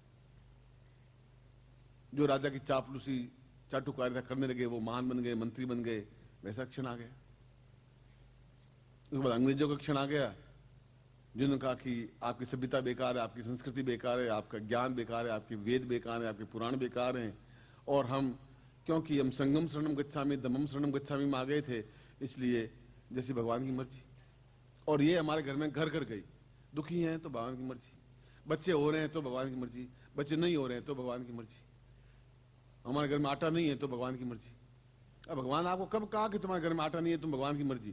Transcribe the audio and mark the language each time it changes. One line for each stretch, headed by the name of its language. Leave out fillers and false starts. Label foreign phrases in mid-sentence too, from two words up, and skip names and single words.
Hindi: जो राजा की चापलूसी, चाटुकारिता करने लगे वो महान बन गए, मंत्री बन गए। वैसा क्षण आ गया। उसके बाद अंग्रेजों का क्षण आ गया जिन्होंने कहा कि आपकी सभ्यता बेकार है, आपकी संस्कृति बेकार है, आपका ज्ञान बेकार है, आपके वेद बेकार है, आपके पुराण बेकार हैं। और हम, क्योंकि हम
Pali: संगम शरणम गच्छामि, दमम शरणम गच्छामि
Hindi: में आ गए थे, इसलिए जैसी भगवान की मर्जी। और ये हमारे घर में घर घर गई। दुखी हैं तो भगवान की मर्जी, बच्चे हो रहे हैं तो भगवान की मर्जी, बच्चे नहीं हो रहे हैं तो भगवान की मर्जी, हमारे घर में आटा नहीं है तो भगवान की मर्जी। अब भगवान आपको कब कहा कि तुम्हारे घर में आटा नहीं है, तुम भगवान की मर्जी?